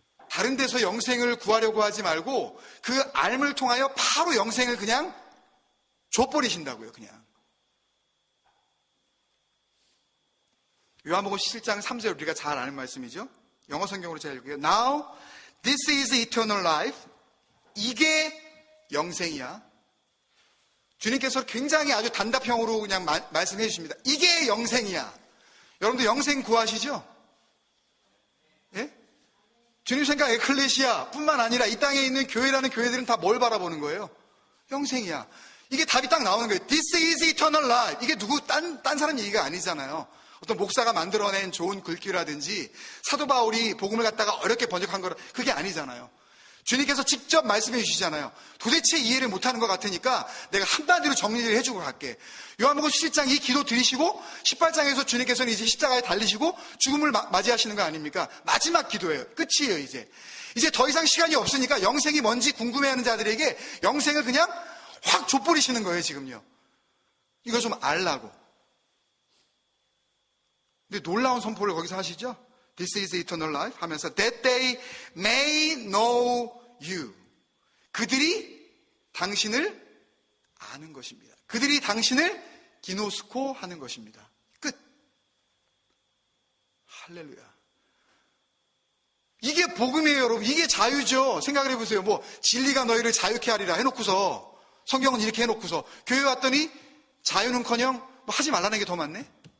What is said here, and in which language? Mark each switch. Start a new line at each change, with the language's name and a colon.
Korean: 다른 데서 영생을 구하려고 하지 말고 그 알을 통하여 바로 영생을 그냥 줘버리신다고요, 그냥. 요한복음 17장 3절 우리가 잘 아는 말씀이죠. 영어 성경으로 제가 읽을게요.
English: Now this is eternal life.
Korean: 이게 영생이야. 주님께서 굉장히 아주 단답형으로 그냥 말씀해 주십니다. 이게 영생이야. 여러분들 영생 구하시죠? 예? 주님 생각 에클레시아 뿐만 아니라 이 땅에 있는 교회라는 교회들은 다 뭘 바라보는 거예요? 영생이야. 이게 답이 딱 나오는 거예요.
English: This is eternal life.
Korean: 이게 누구 딴 사람 얘기가 아니잖아요. 어떤 목사가 만들어낸 좋은 글귀라든지 사도 바울이 복음을 갖다가 어렵게 번역한 거라 그게 아니잖아요. 주님께서 직접 말씀해 주시잖아요. 도대체 이해를 못하는 것 같으니까 내가 한마디로 정리를 해주고 갈게. 요한복음 17장 이 기도 드리시고 18장에서 주님께서는 이제 십자가에 달리시고 죽음을 맞이하시는 거 아닙니까? 마지막 기도예요. 끝이에요. 이제 더 이상 시간이 없으니까 영생이 뭔지 궁금해하는 자들에게 영생을 그냥 확 족버리시는 거예요. 지금요. 이거 좀 알라고. 근데 놀라운 선포를 거기서 하시죠.
English: This is eternal life
Korean: 하면서
English: that they may know you.
Korean: 그들이 당신을 아는 것입니다. 그들이 당신을 기노스코 하는 것입니다. 끝. 할렐루야. 이게 복음이에요, 여러분. 이게 자유죠. 생각을 해보세요. 뭐 진리가 너희를 자유케 하리라 해놓고서 성경은 이렇게 해놓고서 교회 왔더니 자유는커녕 뭐 하지 말라는 게 더 많네.